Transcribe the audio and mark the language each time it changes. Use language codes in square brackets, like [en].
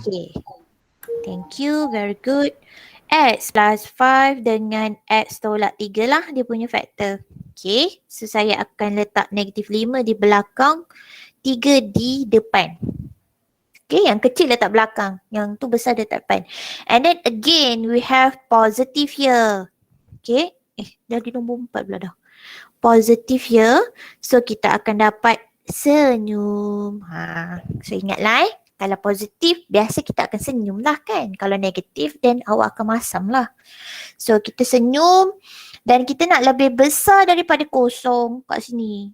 [ms] Okay. [en] Thank you. Very good. [ms] X plus 5 dengan X tolak 3 lah dia punya factor. Okay. So saya akan letak negatif 5 di belakang, 3 di depan. Okay. Yang kecil letak belakang. Yang tu besar letak depan. [en] And then again we have positive here. [ms] Okay. Dah di nombor 4 pula dah. [en] Positive here. [ms] So kita akan dapat senyum. So ingatlah kalau positif, biasa kita akan senyum lah kan. Kalau negatif, then awak akan masam lah. So, kita senyum dan kita nak lebih besar daripada kosong kat sini.